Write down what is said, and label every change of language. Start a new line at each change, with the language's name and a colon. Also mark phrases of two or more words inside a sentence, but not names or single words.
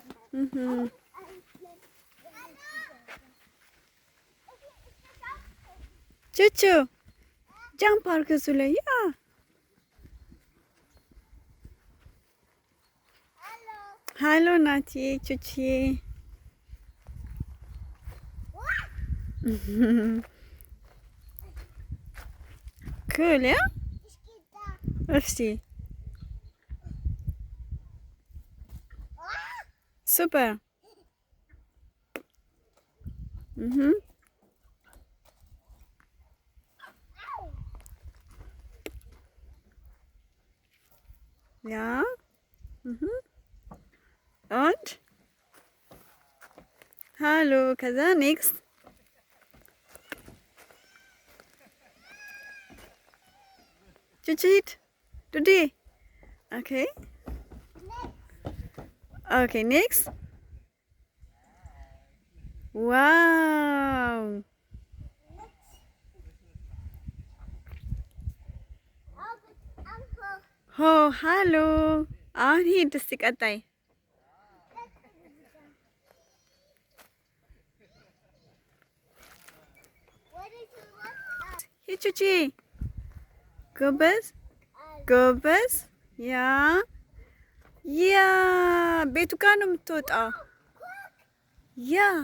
Amharic: Chuchu, jump አድርገህ እሱ ላይ ያ ሃሎ ናቲ ቹቺዬ ኩል ያ እስቲ ሱፐር ያ
German: und hallo
Amharic: ከዛ ኔክስት ቹቺት
English: today okay next wow hello
Amharic: አሁን ሂድ እስቲ ቀጣይ ቹቺ ጎበዝ ጎበዝ ያ ቤቱ ጋር ነው የምትወጣው። ያ